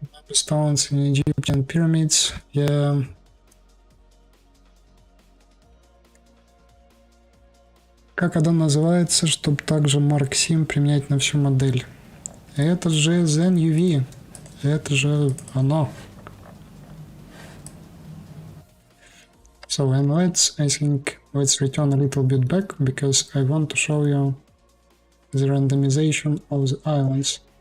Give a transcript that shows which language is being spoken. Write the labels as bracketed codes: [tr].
[en] Stones in Egyptian pyramids, yeah. [ru] Как аддон называется, чтобы также Mark Sim применять на всю модель? Это же Zen UV. Это же оно. [en] So, and let's return a little bit back, because I want to show you the randomization of the islands.